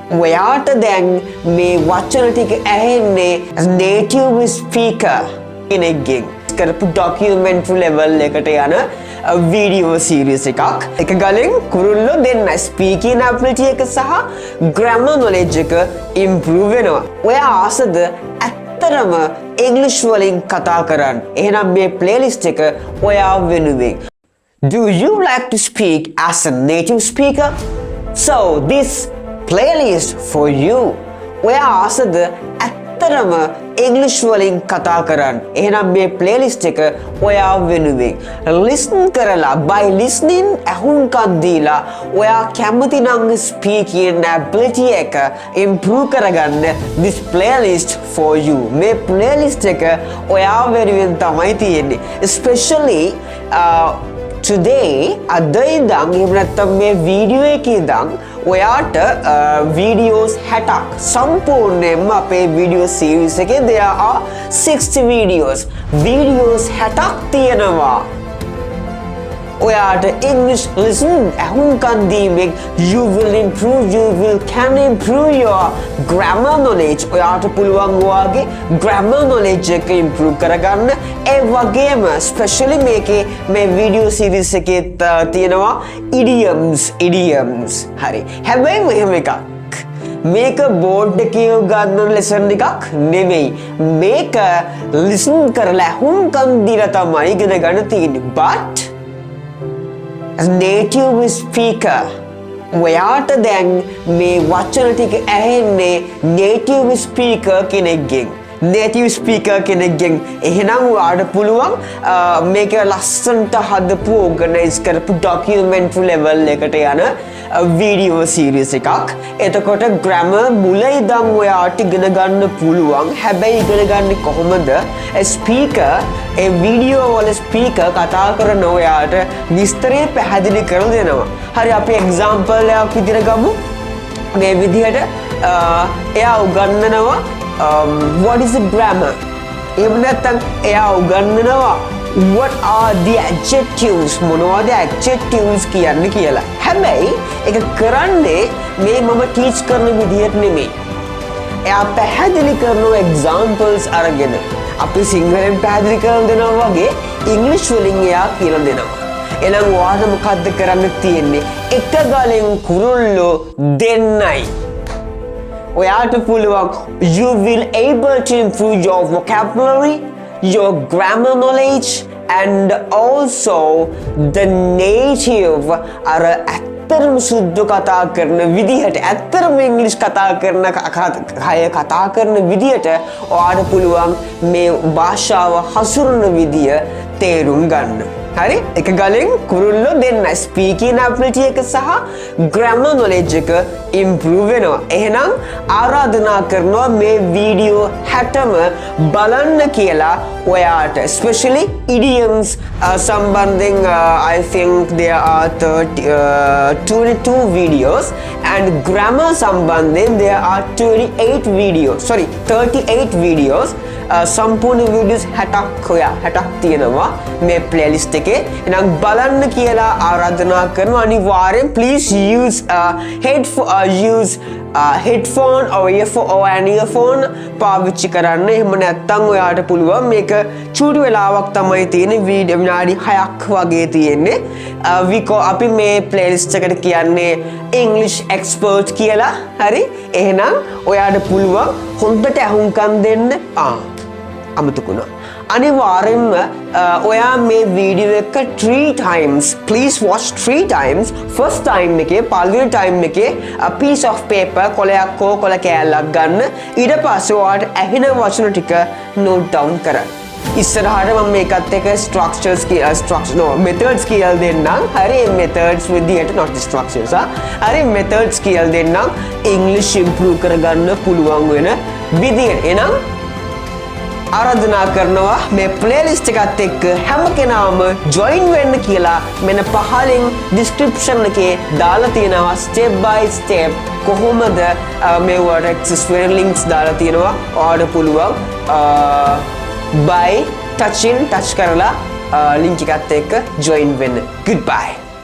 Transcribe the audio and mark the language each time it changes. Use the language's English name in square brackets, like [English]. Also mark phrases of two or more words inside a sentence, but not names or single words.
[Sinhala] ඔයාට දැන් මේ වචන ටික ඇහෙන්නේ [English] native speaker [Sinhala] කෙනෙක්ගෙන් කරපු [English] documentary level [Sinhala] එකට යන [English] video series [Sinhala] එකක්. එක ගලෙන් කුරුල්ලෝ දෙන්න [English] speaking ability [Sinhala] එක සහ [English] grammar knowledge [Sinhala] එක improve වෙනවා. ඔයා ආසද ඇත්තටම English වලින් කතා කරන්න? එහෙනම් මේ playlist එක ඔයා වෙනුවෙන්. [English] Do you like to speak as a native speaker? So this playlist for you. [Sinhala] ඔයා ආසද ඇත්තටම English වලින් කතා කරන්න? එහෙනම් මේ playlist එක ඔයා වෙනුවෙන්. Listen කරලා [English] by listening [Sinhala] අහුම්කම් දීලා ඔයා කැමති නම් [English] speaking ability [Sinhala] එක improve කරගන්න [English] this playlist for you. [Sinhala] මේ playlist එක ඔයා වෙනුවෙන් තමයි තියෙන්නේ. [English] Especially today [Sinhala] අද ඉඳන් එහෙම නැත්නම් මේ වීඩියෝ එකේ ඉඳන් ඔයාට videos 60ක් සම්පූර්ණයෙන්ම අපේ [English] video series [Sinhala] එකේ [English] there are 60 videos [Sinhala] 60ක් තියෙනවා. ඔයාට [English] English listen [Sinhala] අහුම්කම් දීමෙන් [English] you can improve your grammar knowledge. [Sinhala] ඔයාට පුළුවන් ඔයාගේ [English] grammar knowledge [Sinhala] එක improve කරගන්න. ඒ වගේම especially මේ [English] video series [Sinhala] එකේ තියෙනවා idioms. හරි. හැබැයි මෙහෙම එකක්. මේක බෝඩ් එකේ ගන්න ලෙසන් එකක් නෙමෙයි. මේක listen කරලා අහුම්කම් දීලා තමයි ඉගෙන ගන්න තියෙන්නේ. [English] But as native speaker [Sinhala] ඔයාට දැන් මේ වචන ටික ඇහෙන්නේ [English] native speaker [Sinhala] කෙනෙක්ගෙන්. එහෙනම් ඔයාට පුළුවන් මේක ලස්සනට හදපු organize කරපු [English] documentary level [Sinhala] එකට යන [English] video series [Sinhala] එකක්. එතකොට grammar මුල ඉඳන් ඔයාට ඉගෙන ගන්න පුළුවන්. හැබැයි ඉගෙන ගන්නේ කොහොමද? speaker ඒ video වල speaker කතා කරන ඔයාට විස්තරේ පැහැදිලි කරලා දෙනවා. හරි අපි example එකක් විදිහට ගමු. මේ විදිහට එයා උගන්වනවා [English] what is the grammar? [Sinhala] එහෙම නැත්නම් එයා උගන්වනවා [English] what are the adjectives? [Sinhala] මොනවද adjectives කියන්නේ කියලා. හැබැයි ඒක කරන්නේ මේ මම teach කරන විදිහට නෙමෙයි. එයා පැහැදිලි කරන examples අරගෙන අපි සිංහලෙන් පැහැදිලි කරලා දෙනවා වගේ English වලින් එයා කියලා දෙනවා. එහෙනම් ඔයාට මොකද්ද කරන්න තියෙන්නේ? එක ගලෙන් කුරුල්ලෝ දෙන්නයි. ඔයාට පුළුවන් [English] you will able to improve your vocabulary, your grammar knowledge and also the native [Sinhala] අර ඇත්තටම සුද්ධ කතා කරන විදිහට ඇත්තටම ඉංග්‍රීසි කතා කරන විදිහට ඔයාට පුළුවන් මේ භාෂාව හසුරුවන විදිය තේරුම් ගන්න. හරි එක ගලෙන් කුරුල්ලෝ දෙන්න [English] speaking ability [Sinhala] එක සහ [English] grammar knowledge [Sinhala] එක improve වෙනවා. එහෙනම් ආරාධනා කරනවා මේ වීඩියෝ 60ම බලන්න කියලා ඔයාට especially idioms සම්බන්ධයෙන් [English] I think there are 22 videos [Sinhala] and grammar සම්බන්ධයෙන් [English] there are 38 videos [Sinhala] සම්පූර්ණ videos 60ක් තියෙනවා මේ playlist එකේ. එහෙනම් බලන්න කියලා ආරාධනා කරනවා. අනිවාර්යෙන් [English] please use headphone or earphone [Sinhala] පාවිච්චි කරන්න. එහෙම නැත්නම් ඔයාට පුළුවන් මේක චූටි වෙලාවක් තමයි තියෙන්නේ. වීඩියෝ විනාඩි 6ක් වගේ තියෙන්නේ. අපි මේ playlist එකට කියන්නේ [English] English expert [Sinhala] කියලා. හරි. එහෙනම් ඔයාට පුළුවන් හොඳට අහුම්කම් දෙන්න. අමතකුණා. අනිවාර්යෙන්ම ඔයා මේ වීඩියෝ එක [English] 3 times please watch 3 times. first time [Sinhala] එකේ පළවෙනි time එකේ [English] a piece of paper [Sinhala] කොලයක් හෝ කොල කෑල්ලක් ගන්න. ඊට පස්සේ ඔයාට ඇහෙන වචන ටික [English] note down [Sinhala] කරන්න. ඉස්සරහට මම මේකත් එක්ක methods කියලා දෙන්නම්. හරි methods විදියට [English] not structures. [Sinhala] හරි methods කියලා දෙන්නම් English improve කරගන්න පුළුවන් වෙන විදියට. එහෙනම් ආරාධනා කරනවා මේ playlist එකත් එක්ක හැම කෙනාම join වෙන්න කියලා. මෙන්න පහලින් description එකේ දාලා තියෙනවා [English] step by step [Sinhala] කොහොමද මේ [English] word access [Sinhala] වෙන links දාලා තියෙනවා. ඔයාලට පුළුවන් [English] by touch [Sinhala] කරලා link එකත් එක්ක join වෙන්න. Goodbye.